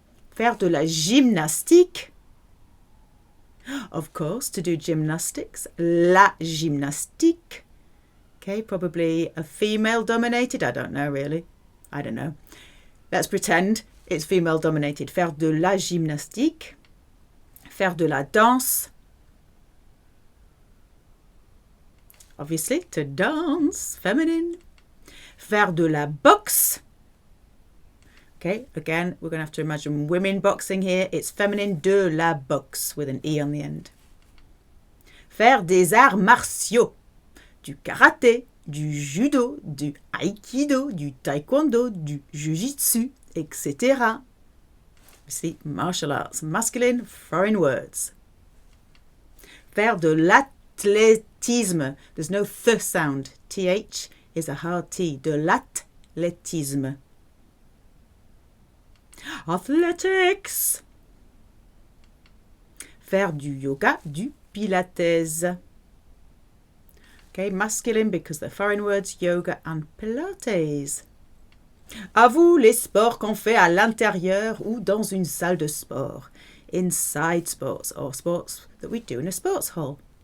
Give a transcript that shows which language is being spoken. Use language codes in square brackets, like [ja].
[fr] Faire de la gymnastique. [en] Of course, to do gymnastics. [fr] La gymnastique. [en] Okay, probably a female dominated. I don't know really. I don't know. Let's pretend it's female dominated. [fr] Faire de la gymnastique. Faire de la danse. [en] Obviously, to dance, feminine. [fr] Faire de la boxe. [en] Okay, again, we're going to have to imagine women boxing here. It's feminine, [fr] de la boxe, [en] with an E on the end. [fr] Faire des arts martiaux. Du karaté, du judo, du aikido, du taekwondo, du jiu-jitsu, etc. [en] See, martial arts, masculine, foreign words. [fr] Faire de l'athlétisme. [en] There's no th sound. TH is a hard T. [fr] De l'athlétisme. [en] Athletics. [fr] Faire du yoga, du pilates. [en] Okay, masculine because they're foreign words, yoga and pilates. [fr] À vous les sports qu'on fait à l'intérieur ou dans une salle de sport. [en] Inside sports or sports that we do in a sports hall.